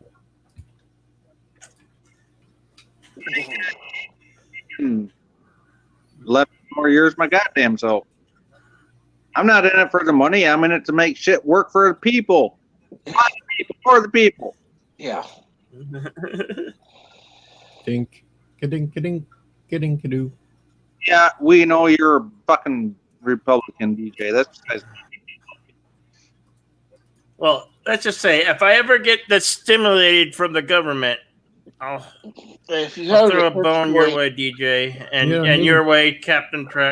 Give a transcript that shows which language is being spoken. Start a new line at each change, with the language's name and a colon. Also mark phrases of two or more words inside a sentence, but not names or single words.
English: Hmm. 11 more years, my goddamn self. I'm not in it for the money. I'm in it to make shit work for the people. By the people, for the people. Yeah. Dink, ka-dink, ka-dink, ka-dink, ka-doo. Yeah, we know you're a fucking Republican, DJ. That's Well, let's just say if I ever get that stimulated from the government, I'll throw a bone your way, DJ, and your way, Captain Trek.